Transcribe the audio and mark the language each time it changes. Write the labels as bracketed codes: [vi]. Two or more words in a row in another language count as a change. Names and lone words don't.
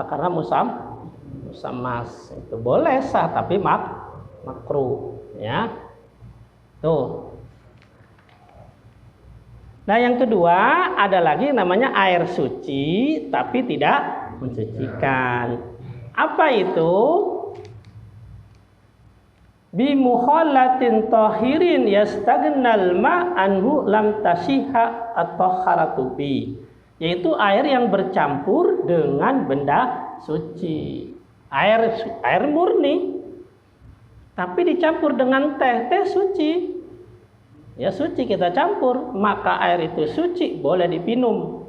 [id] Karena musammas itu boleh sah tapi makruh. Ya, tuh. Nah, yang kedua ada lagi namanya air suci tapi tidak mensucikan. Apa itu? [ar] بمخالط طاهر يستغني الماء عنه لم تصح الطهارة به, [id] yaitu air yang bercampur dengan benda suci. Air murni tapi dicampur dengan teh suci. Ya suci kita campur, maka air itu suci, boleh diminum.